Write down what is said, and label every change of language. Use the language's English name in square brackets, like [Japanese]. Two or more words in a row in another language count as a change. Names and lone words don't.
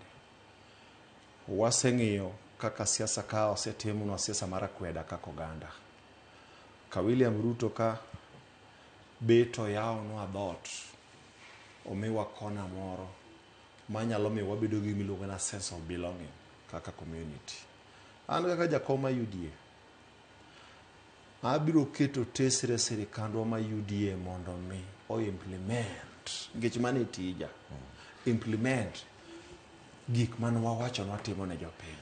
[Luo (Kenya and Tanzania)] Waseng'iyo kaka siasa ka osetimnwa siasa mar akweda kaka oganda. Ka William Ruto ka beto yawonwa dhot omiwa kona moro manyalo miyo wabedo gi miluongo na [English] sense of belonging [Luo (Kenya and Tanzania)] kaka community. An kaka jakom ma UDA abiro keto tesre sirikandwa ma UDA mondo mi o implement gich mane tija implement gik man wawacho watimo ne jopiny.